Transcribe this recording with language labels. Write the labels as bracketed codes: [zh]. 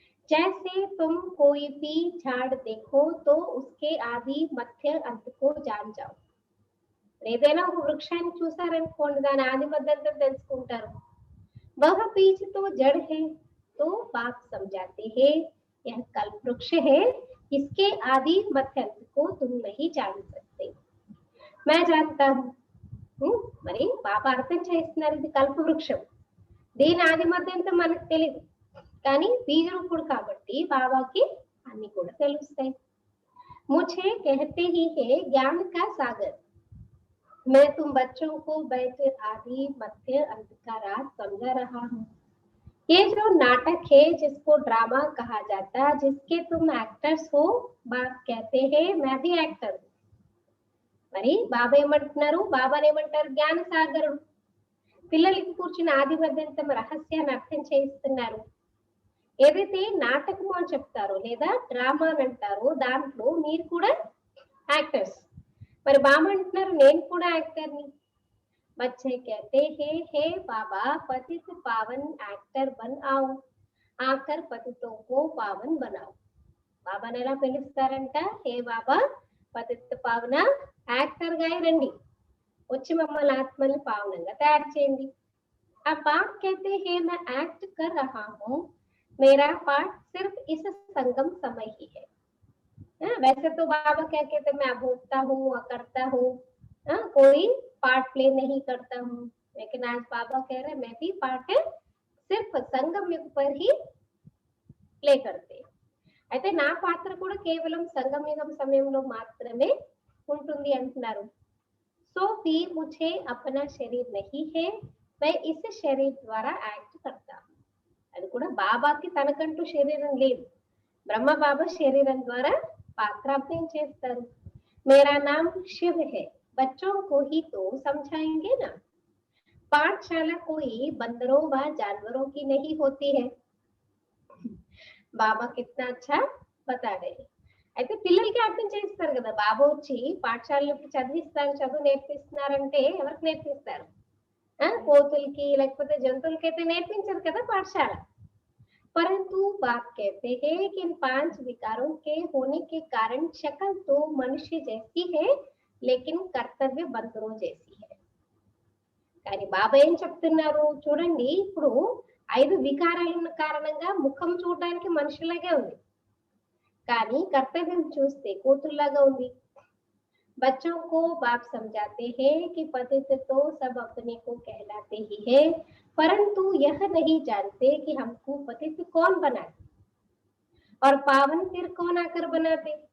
[hi] जैसे तुम कोई भी झाड़ देखो तो उसके आदि मध्य अंत को जान जाओ. [te] ఏదైనా ఒక వృక్షాన్ని చూసారనుకోండి, దాని ఆది మధ్యంతం తెలుసుకుంటారు. [hi] वह बीज तो जड़ है तो बाप समझाते हैं यह कल्प वृक्ष है, इसके आदि मध्य अंत को तुम नहीं जान सकते. मैं जानता हूँ. [te] మరి బాబా అర్థం చేస్తున్నారు, ఇది కల్ప వృక్షం, దీని ఆది మధ్యంతం మనకు తెలియదు, కానీ బీజ రూపుడు కాబట్టి బాబాకి అన్ని కూడా తెలుస్తాయి. [hi] मुझे कहते ही है ज्ञान का सागर, मैं तुम बच्चों को बैठ आदि मध्य अंत का राज समझा रहा हूँ. ये जो नाटक है जिसको ड्रामा कहा जाता, जिसके तुम एक्टर्स हो, बाप कहते हैं मैं भी एक्टर हूँ. [te] మరి బాబా ఏమంటున్నారు, బాబాని ఏమంటారు, జ్ఞాన సాగరుడు. పిల్లలకి కూర్చుని ఆది మధ్యంతం రహస్యాన్ని అర్థం చేయిస్తున్నారు. ఏదైతే నాటకము అని చెప్తారో లేదా డ్రామా అని అంటారో దాంట్లో మీరు కూడా యాక్టర్స్. మరి బాబా అంటున్నారు నేను కూడా యాక్టర్ని. [hi] बच्चे कहते हैं हे बाबा पतित पावन एक्टर बन आओ, आकर पतितों को पावन बनाओ. [te] బాబాని ఎలా పిలుస్తారంట, హే బాబా పతిత పావన యాక్టర్ గా రండి, వచ్చి మమ్మల్ని ఆత్మల్ని పావనంగా తయారు చేయండి. [hi] अब बाप कहते हैं मैं एक्ट कर रहा हूँ, मेरा पार्ट सिर्फ इस संगम समय ही है. वैसे तो बाबा क्या कहते मैं भोगता हूँ, करता हूँ, कोई पार्ट प्ले नहीं करता हूँ, लेकिन आज बाबा कह रहे मैं भी पार्ट सिर्फ संगम युग पर ही प्ले करते. [te] అయితే నా పాత్ర కూడా కేవలం సంగమయుగం సమయంలో మాత్రమే ఉంటుంది అంటున్నారు. [hi] సో भी मुझे अपना शरीर नहीं है, मैं इस शरीर [te] ద్వారా యాక్ట్ [hi] करता हूँ. [te] అది కూడా బాబాకి తనకంటూ శరీరం లేదు, బ్రహ్మ బాబా శరీరం ద్వారా పాత్రాభినయం చేస్తారు. [hi] मेरा नाम शिव है, बच्चों को ही तो समझाएंगे ना. पाठशाला कोई बंदरों व जानवरों की नहीं होती है. బాబా కిतना अच्छा बता रहे. [te] అయితే పిల్లలకి అర్థం చేస్తారు కదా, బాబా వచ్చి పాఠశాలలోకి చదివిస్తారు, చదువు నేర్పిస్తున్నారంటే ఎవరికి నేర్పిస్తారు, కోతులకి లేకపోతే జంతువులకి అయితే నేర్పించరు కదా పాఠశాల. [hi] परंतु बाप कहते हैं कि इन 5 विकारों के होने के कारण शक्ल तो मनुष्य जैसी है लेकिन कर्तव्य बंदरों जैसी है. [te] కానీ బాబా ఏం చెప్తున్నారు చూడండి, ఇప్పుడు 5 వికారాలు ఉన్న కారణంగా ముఖం చూడడానికి మనుషులాగే ఉంది, కానీ కర్తవ్యం చూస్తే కోతుల్లాగా ఉంది. [hi] बच्चों को बाप समझाते हैं कि पतित तो सब अपने को कहलाते ही है, परंतु यह नहीं जानते कि हमको पतित कौन बनाते और पावन फिर कौन आकर बनाते.